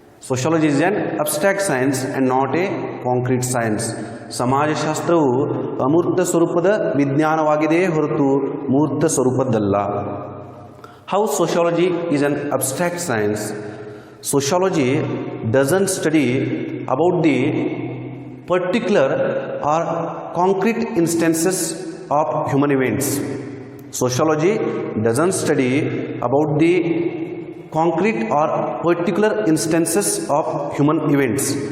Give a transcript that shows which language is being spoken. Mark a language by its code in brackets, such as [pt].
[en] Sociology is an abstract science and not a concrete science. [kn] ಸಮಾಜಶಾಸ್ತ್ರವು ಅಮೂರ್ತ ಸ್ವರೂಪದ ವಿಜ್ಞಾನವಾಗಿದೆಯೇ ಹೊರತು ಮೂರ್ತ ಸ್ವರೂಪದ್ದಲ್ಲ. [en] How sociology is an abstract science? Sociology doesn't study about the particular or concrete instances of human events. Sociology doesn't study about the concrete or particular instances of human events.